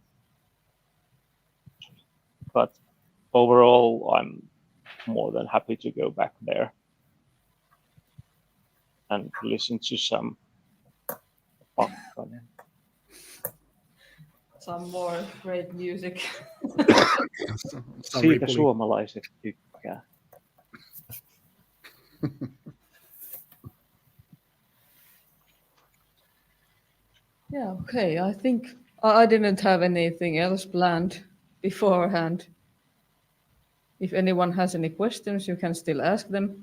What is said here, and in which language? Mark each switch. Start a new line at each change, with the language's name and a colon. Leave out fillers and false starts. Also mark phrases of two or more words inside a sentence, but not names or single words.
English: But overall, I'm more than happy to go back there and listen to some Some more great music.
Finnish: Siitä suomalaiset tykkää.
English: Yeah, okay. I think I didn't have anything else planned beforehand. If anyone has any questions, you can still ask them.